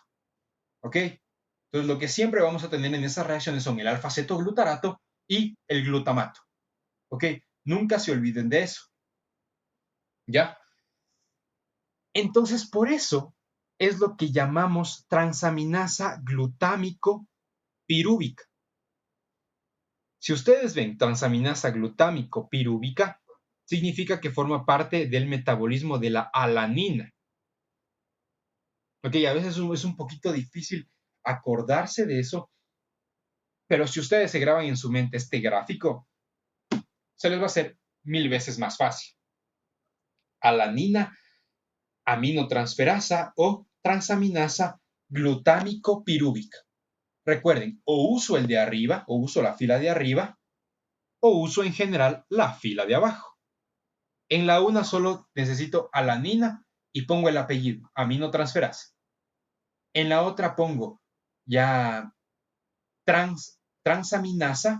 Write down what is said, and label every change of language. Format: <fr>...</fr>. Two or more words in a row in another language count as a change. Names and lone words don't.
<es>¿Ok? Entonces, lo que siempre vamos a tener en esas reacciones son el alfa-cetoglutarato y el glutamato. ¿Ok? Nunca se olviden de eso. ¿Ya? Entonces, por eso es lo que llamamos transaminasa glutámico pirúvica. Si ustedes ven transaminasa glutámico pirúvica, significa que forma parte del metabolismo de la alanina. Ok, a veces es un poquito difícil acordarse de eso, pero si ustedes se graban en su mente este gráfico, se les va a hacer 1000 veces más fácil. Alanina aminotransferasa o transaminasa glutámico pirúvica. Recuerden, o uso el de arriba, o uso la fila de arriba, o uso en general la fila de abajo. En la una solo necesito alanina y pongo el apellido, aminotransferasa. En la otra pongo ya transaminasa.</es>